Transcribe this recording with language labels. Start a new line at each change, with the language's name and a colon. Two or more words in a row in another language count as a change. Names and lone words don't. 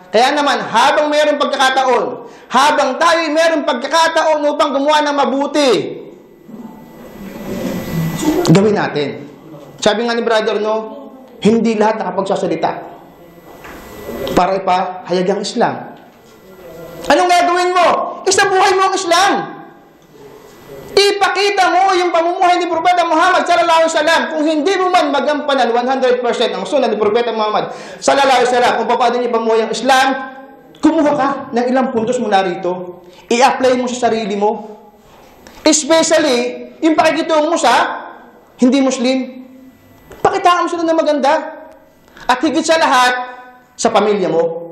Filipino: Kaya naman, habang mayroong pagkakataon, habang tayo mayroong pagkakataon upang gumawa ng mabuti, gawin natin. Sabi nga ni brother, no, hindi lahat nakapagsasalita para ipahayag ang Islam. Anong gagawin mo? Isabuhay mo ang Islam. Ipakita mo yung pamumuhay ni Propeta Muhammad
Arabic: صلى الله عليه وسلم.
Filipino: Kung hindi mo man magampanan 100% ang sunna ni Propeta Muhammad
Arabic: صلى الله عليه وسلم,
Filipino: kung paano niya pamuhay ang Islam, kumuha ka ng ilang puntos mula rito. I-apply mo sa sarili mo. Especially, yung pakikitungo mo sa hindi Muslim. Pakitaan mo sila na maganda. At higit sa lahat, sa pamilya mo.